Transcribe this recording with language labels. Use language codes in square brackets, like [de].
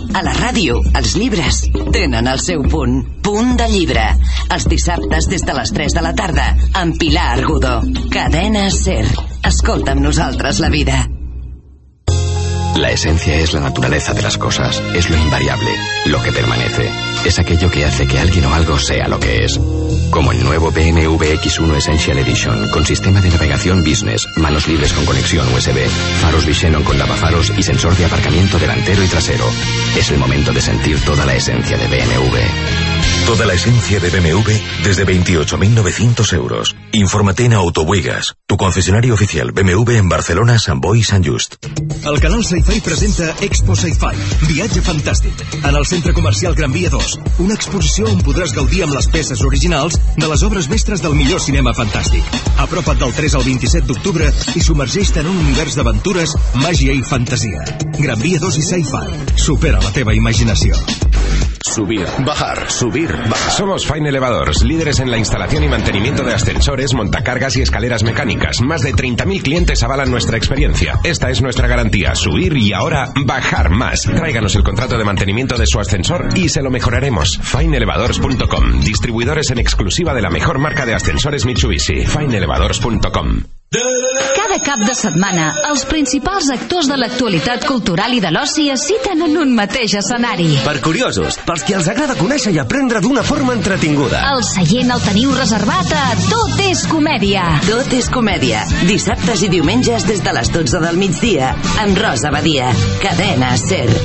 [ca] A la ràdio, els llibres tenen el seu punt. Punt de llibre. Els dissabtes des de les 3 de la tarda, amb Pilar Argudó. Cadena SER. Escolta amb nosaltres la vida. [es] La esencia es la naturaleza de las cosas, es lo invariable, lo que permanece. Es aquello que hace que alguien o algo sea lo que es. Como el nuevo BMW X1 Essential Edition, con sistema de navegación Business, manos libres con conexión USB, faros Visenon con lavafaros y sensor de aparcamiento delantero y trasero. Es el momento de sentir toda la esencia de BMW. Toda la esencia de BMW desde 28.900 euros. Infórmate en Autobuigas, tu concesionario oficial BMW en Barcelona, Sant Boi y Sant Just. [ca] El canal Sci-Fi presenta Expo Sci-Fi, viatge fantàstic. En el centre comercial Gran Via 2, una exposició on podràs gaudir amb les peces originals de les obres mestres del millor cinema fantàstic. Apropa't del 3 al 27 d'octubre i submergeix-te en un univers d'aventures, màgia i fantasia. Gran Via 2 i Sci-Fi, supera la teva imaginació. [es] Subir, bajar, subir, bajar. Somos Fine Elevadors, líderes en la instalación y mantenimiento de ascensores, montacargas y escaleras mecánicas. Más de 30.000 clientes avalan nuestra experiencia. Esta es nuestra garantía, subir y ahora bajar más. Tráiganos el contrato de mantenimiento de su ascensor y se lo mejoraremos. FineElevadors.com, distribuidores en exclusiva de la mejor marca de ascensores Mitsubishi. FineElevadors.com. [ca] Cada cap de setmana, els principals actors de l'actualitat cultural i de l'oci es citen en un mateix escenari. Per curiosos, pels que els agrada conèixer i aprendre d'una forma entretinguda. El seient el teniu reservat a Tot és Comèdia. Tot és Comèdia. Dissabtes i diumenges des de les 12 del migdia. Amb Rosa Badia. Cadena SER.